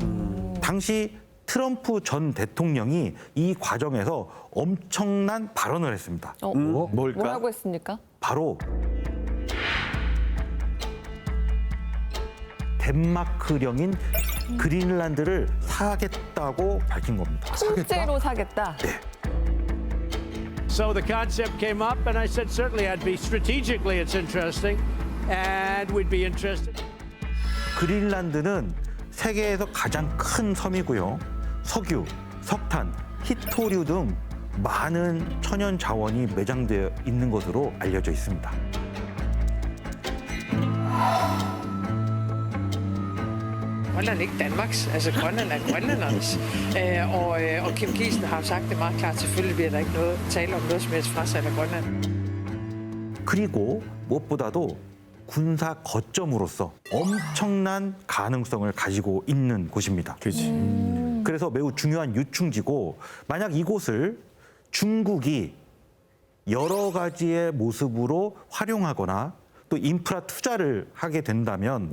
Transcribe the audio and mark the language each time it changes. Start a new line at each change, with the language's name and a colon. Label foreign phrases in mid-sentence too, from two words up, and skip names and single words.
Korean: 당시 트럼프 전 대통령이 이 과정에서 엄청난 발언을 했습니다. 뭘까? 뭐라고 했습니까? 바로 덴마크령인 그린란드를 사겠다고 밝힌 겁니다. 통째로 사겠다.
English: So the concept came up, and I said certainly I'd be strategically it's interesting, and we'd be interested.
Korean: 그린란드는 세계에서 가장 큰 섬이고요. 석유, 석탄, 히토류 등 많은 천연 자원이 매장되어 있는 것으로 알려져 있습니다.
Danish: Grønland er ikke Danmarks, altså Grønland er grønlændernes. Og Kim Kielsen har jo sagt det meget klart, selvfølgelig bliver der ikke noget tale om noget som helst frasalg af Grønland.
Korean: 그리고 무엇보다도 군사 거점으로서 엄청난 가능성을 가지고 있는 곳입니다. 그래서 매우 중요한 유충지고 만약 이곳을 중국이 여러 가지의 모습으로 활용하거나 또 인프라 투자를 하게 된다면